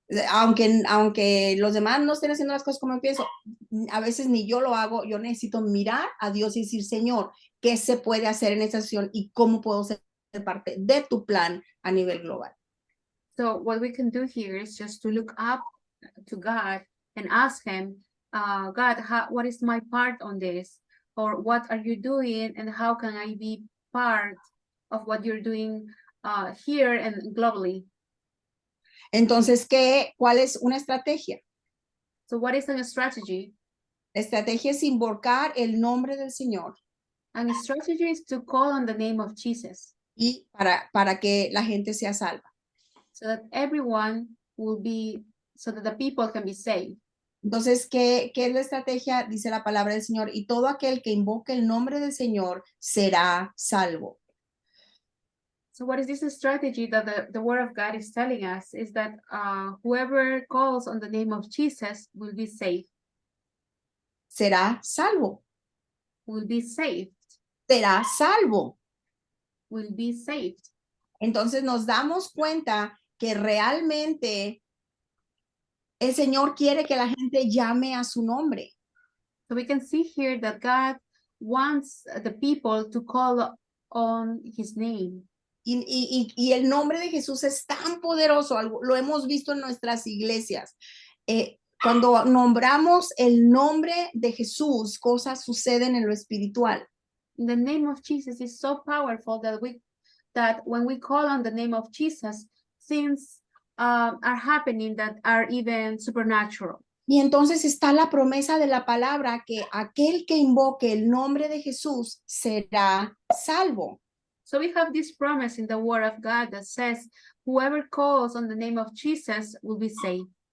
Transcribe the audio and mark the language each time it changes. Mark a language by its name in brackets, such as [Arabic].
[Spanish] Aunque los demás no estén haciendo las cosas como pienso, a veces ni yo lo hago, yo necesito mirar a Dios y decir, Señor, ¿qué se puede hacer en esta situación y cómo puedo ser parte de tu plan a nivel global? [English] So what we can do here is just to look up to God and ask him, God, what is my part on this? Or what are you doing and how can I be part of what you're doing here and globally? [Spanish] Entonces, ¿cuál es una estrategia? [English] So what is a strategy? [Spanish] La estrategia es invocar el nombre del Señor. [English] And a strategy is to call on the name of Jesus. [Spanish] Y para que la gente sea salva. [English] So that everyone will be, so that the people can be saved. [Spanish] Entonces, ¿qué es la estrategia? Dice la palabra del Señor, y todo aquel que invoque el nombre del Señor será salvo. [English] So what is this strategy that the word of God is telling us is that whoever calls on the name of Jesus will be saved. [Spanish] Será salvo. [English] Will be saved. [Spanish] Será salvo. [English] Will be saved. [Spanish] Entonces nos damos cuenta que realmente el Señor quiere que la gente llame a su nombre. [English] So we can see here that God wants the people to call on his name. [Spanish] Y el nombre de Jesús es tan poderoso, lo hemos visto en nuestras iglesias. Cuando nombramos el nombre de Jesús, cosas suceden en lo espiritual. [English] The name of Jesus is so powerful that when we call on the name of Jesus, things are happening that are even supernatural. [Spanish] Y entonces está la promesa de la palabra que aquel que invoque el nombre de Jesús será salvo. [English] So we have this promise in the word of God that says, whoever calls on the name of Jesus will be saved.